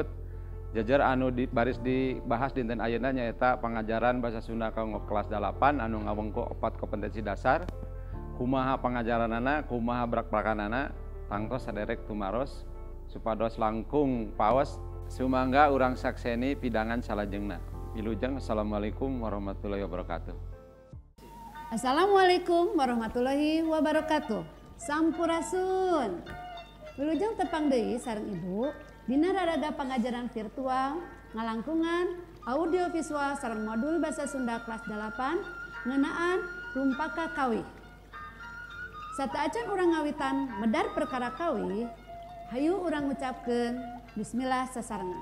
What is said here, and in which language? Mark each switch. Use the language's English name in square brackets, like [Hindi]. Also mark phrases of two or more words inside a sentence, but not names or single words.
[Sundanese] Jajar anu baris dibahas dinten ayeuna nyaeta pangajaran Basa Sunda kanggo kelas 8 anu ngawengku 4 kompetensi dasar. Kumaha pangajaranana, kumaha brak-brakanana, tangtos saderek tumaros supados langkung paos sumangga urang sakseni pidangan salajengna. [Arabic] Wilujeng السلام عليكم ورحمة الله وبركاته. السلام عليكم ورحمة الله وبركاته. [Sundanese] Sampurasun. Wilujeng tepang deui sareng Ibu dina raraga pangajaran virtual ngalangkungan [English] audio visual [Sundanese] sareng modul Basa Sunda kelas 8 ngeunaan rumpaka kawih. Sataacan urang ngawitan medar perkara kawih, hayu urang ngucapkeun bismillah sasarengan.